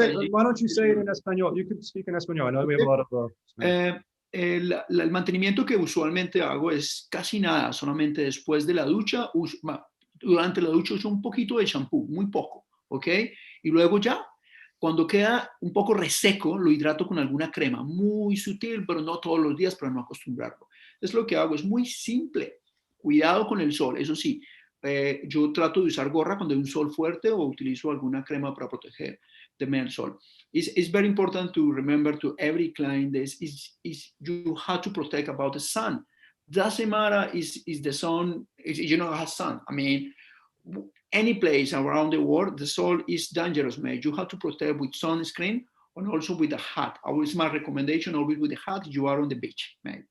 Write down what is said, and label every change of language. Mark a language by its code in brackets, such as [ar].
[en] Why don't you say it in Espanol? You could speak in Espanol. I know we have a lot of... [es] el mantenimiento que usualmente hago es casi nada, solamente después de la ducha, durante la ducha uso un poquito de shampoo, muy poco, ¿ok? Y luego ya, cuando queda un poco reseco, lo hidrato con alguna crema, muy sutil, pero no todos los días para no acostumbrarlo. Es lo que hago, es muy simple. Cuidado con el sol, eso sí. Yo trato de usar gorra cuando hay un sol fuerte o utilizo alguna crema para protegerme del sol. [en] It's very important to remember to every client this is you have to protect about the sun. Doesn't matter is the sun, has sun. I mean, any place around the world, the sun is dangerous, mate. You have to protect with sunscreen and also with a hat. Always my recommendation, always with a hat, you are on the beach, mate.